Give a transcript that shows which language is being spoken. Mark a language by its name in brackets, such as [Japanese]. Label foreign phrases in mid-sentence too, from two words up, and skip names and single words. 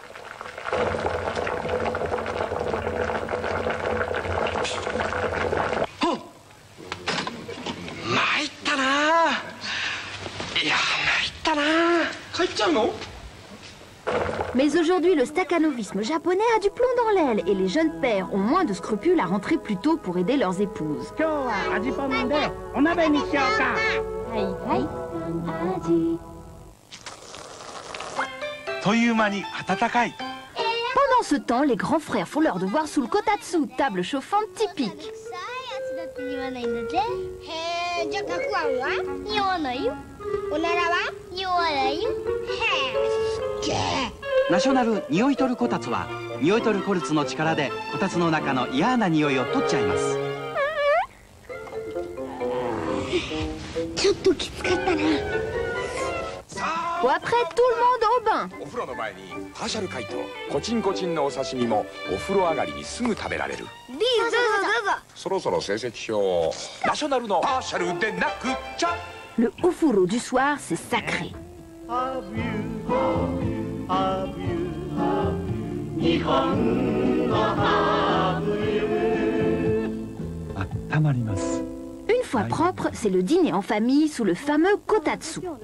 [French] Mais aujourd'hui, le staccanovisme japonais a du plomb dans l'aile et les jeunes pères ont moins de scrupules à rentrer plus tôt pour aider leurs épouses. Pendant ce temps, les grands frères font leur devoir sous le kotatsu, table chauffante typique. [Japanese] ナショナル匂い取るこたつは匂い取るコルツの力でこたつの中の嫌な匂いを取っちゃいます。ちょっときつかったな。 [French] Bon, après, tout le monde au bain. [Japanese] お風呂の前にパーシャル解凍コチンコチンのお刺身もお風呂上がりにすぐ食べられる。そろそろ成績表ナショナルのパーシャルでなくちゃ。 [French] Le ofuro du soir, c'est sacré. [Japanese] 温 [French] Une fois propre, c'est le dîner en famille sous le fameux kotatsu.